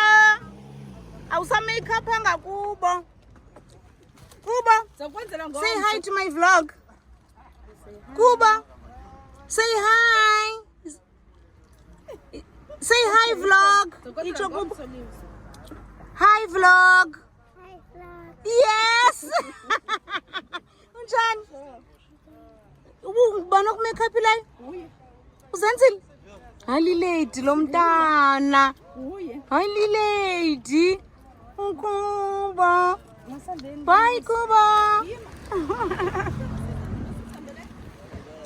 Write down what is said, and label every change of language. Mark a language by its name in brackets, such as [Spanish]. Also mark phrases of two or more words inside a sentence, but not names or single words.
[Xhosa] Awusa makeup hanga Kuba. [English] Kuba, say hi to my vlog. Kuba, say hi. Say hi vlog. Hi vlog. Yes. [Xhosa] Unjani? Ubona ku makeup la? Uzenzile? Hayi lady lo mntana. Hayi lady. [English] Kuba. Bye Kuba.